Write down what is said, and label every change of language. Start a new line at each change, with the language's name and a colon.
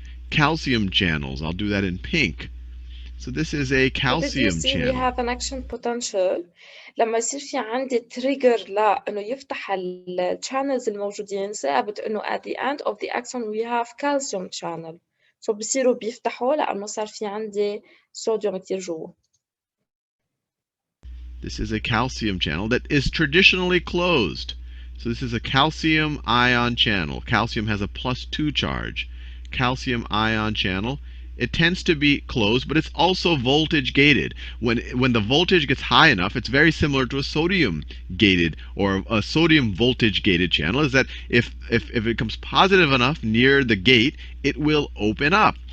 English: Calcium channels. I'll do that in pink. So this is a calcium we channel. have an action potential
Arabic: لما يصير في عندي
English: trigger
Arabic: لأنه يفتح ال
English: channels
Arabic: الموجودين ثابت إنه
English: at the end of the axon we have calcium channel.
Arabic: So بصيروا بيفتحوا لأنه صار في عندي صوديوم كتير جوا.
English: This is a calcium channel that is traditionally closed. So this is a calcium ion channel. Calcium has a +2 charge. Calcium ion channel. It tends to be closed, but it's also voltage gated. When the voltage gets high enough, it's very similar to a sodium gated or a sodium voltage gated channel, is that if it becomes positive enough near the gate, it will open up.